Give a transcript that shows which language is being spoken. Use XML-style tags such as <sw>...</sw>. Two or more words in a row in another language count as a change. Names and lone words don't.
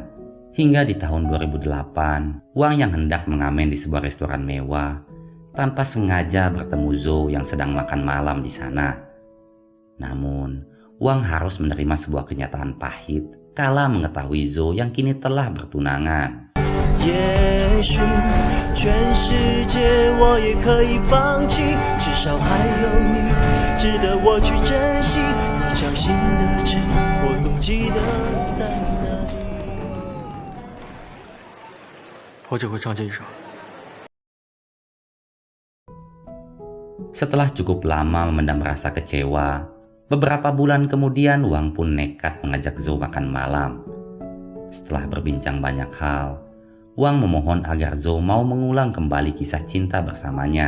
<id>Hingga di tahun 2008, Wang yang hendak mengamen di sebuah restoran mewah, tanpa sengaja bertemu Zhou yang sedang makan malam di sana. Namun, Wang harus menerima sebuah kenyataan pahit kala mengetahui Zhou yang kini telah bertunangan.</id> <zh>也许全世界我也可以放弃，至少还有你值得我去珍惜。你掌心的痣，我总记得在哪里。我只会唱这一首。</zh> <id>Setelah cukup lama memendam rasa kecewa, beberapa bulan kemudian Wang pun nekat mengajak Zhou makan malam. Setelah berbincang banyak hal, Wang memohon agar Zhou mau mengulang kembali kisah cinta bersamanya.</id>